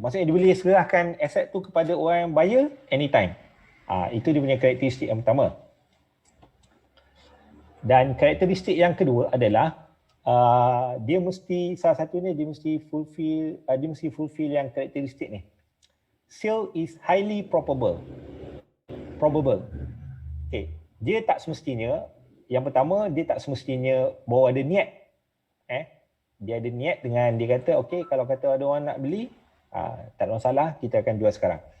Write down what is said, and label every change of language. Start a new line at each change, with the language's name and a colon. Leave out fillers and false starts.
Malay: Maksudnya dia boleh serahkan aset tu kepada orang buyer anytime. Itu dia punya karakteristik yang pertama. Dan karakteristik yang kedua adalah dia mesti salah satunya dia mesti fulfill yang karakteristik ni.
English: Sale is highly probable. Okay.
Malay: Dia tak semestinya, yang pertama dia tak semestinya bawa ada niat. Dia ada niat dengan dia kata okey kalau kata ada orang nak beli, tak ada masalah, kita akan jual sekarang.